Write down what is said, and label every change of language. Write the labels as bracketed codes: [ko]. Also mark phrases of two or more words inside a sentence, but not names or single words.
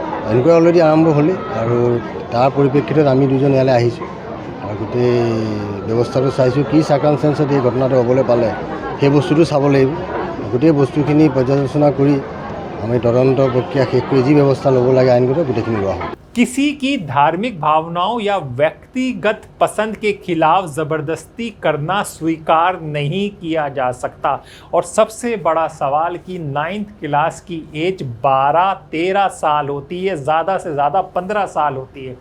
[as] ইনকুৱাৰী অলৰেডি আৰম্ভ হ'লেই আৰু তাৰ পৰিপ্ৰেক্ষিতত আমি দুজন ইয়ালৈ আহিছোঁ আৰু গোটেই ব্যৱস্থাটো চাইছোঁ, কি চাৰ্কামষ্টেঞ্চত এই ঘটনাটো হ'বলৈ পালে সেই বস্তুটো চাব লাগিব। গোটেই বস্তুখিনি পৰ্যালোচনা কৰি আমি তদন্ত প্ৰক্ৰিয়া শেষ কৰি যি ব্যৱস্থা ল'ব লাগে আইনগত গোটেইখিনি লোৱা হ'ব। [hi] किसी की धार्मिक भावनाओं या व्यक्तिगत पसंद के खिलाफ ज़बरदस्ती करना स्वीकार नहीं किया जा सकता। और सबसे बड़ा सवाल कि 9th क्लास की एज 12-13 साल होती है, ज़्यादा से ज़्यादा 15 साल होती है।